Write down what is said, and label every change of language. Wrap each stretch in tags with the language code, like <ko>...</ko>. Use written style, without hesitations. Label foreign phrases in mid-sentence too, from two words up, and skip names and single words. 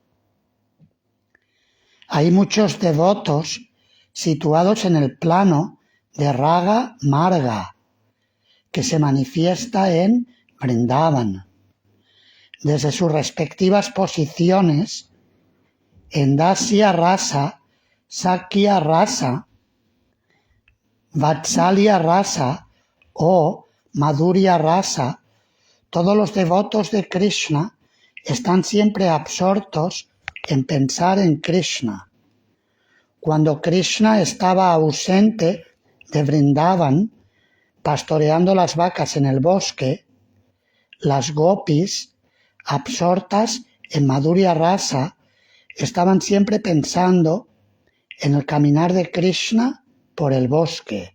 <es>Hay muchos devotos situados en el plano de Raga Marga, que se manifiesta en Vrindavan. Desde sus respectivas posiciones, en Dasya Rasa, Sakya Rasa, Vatsalya Rasa o Madhurya Rasa, todos los devotos de Krishna están siempre absortos en pensar en Krishna. Cuando Krishna estaba ausente de Vrindavan, pastoreando las vacas en el bosque, las gopis, absortas en Madhurya Rasa, estaban siempre pensando en el caminar de Krishna por el bosque.</es>